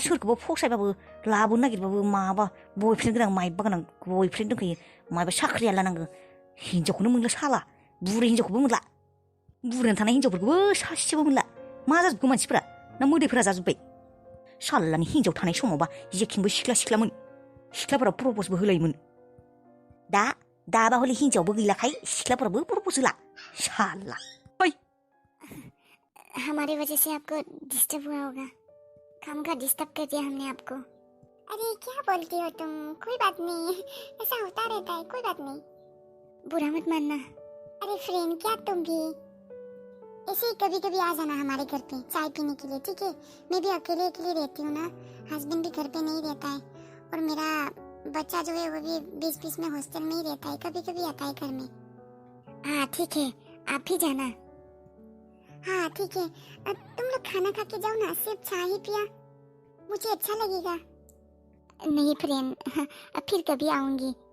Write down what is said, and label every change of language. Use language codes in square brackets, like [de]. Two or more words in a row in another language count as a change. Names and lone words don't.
[brx] सोरखौबा फसायबाबो लाबोनो नागिरबाबो माबा बयफ्रेन्ड गोनां माइबा गोनां बयफ्रेन्ड दंखायो माबा साख्रिया लानांगौ हिनजावखौनो मोनला साला बुरै हिनजावखौबो मोनला बुरैना थानाय हिनजावफोरखौबो सासेबो मोनला मा जाजोबखो मानसिफोरा ना मोदैफोरा जाजोब्बाय सालानि हिनजाव थानाय समावबा जेखिंबो सिख्लामोन सिख्लाफोरा प्रप'जबो होलायोमोन दाबा हले हिनजावबो गैलाखाय सिख्लाफोराबो प्रप'ज होला साला [hi] हमारी वजह से आपको डिस्टर्ब हुआ होगा काम का डिस्टर्ब कर दिया हमने आपको अरे क्या बोलती हो तुम कोई बात नहीं ऐसा होता रहता है कोई बात नहीं बुरा मत मानना अरे फ्रेंड क्या तुम भी ऐसे ही कभी कभी आ जाना हमारे घर पे चाय पीने के लिए ठीक है मैं भी अकेले रहती हूँ ना हस्बैंड भी घर पे नहीं रहता है और मेरा बच्चा जो है वो भी बीच में हॉस्टल में ही रहता है कभी कभी आता है घर में हाँ ठीक है आप भी जाना हाँ ठीक है तुम लोग खाना खा के जाओ ना सिर्फ चाय ही पिया मुझे अच्छा लगेगा नहीं फ्रेंड फिर कभी आऊंगी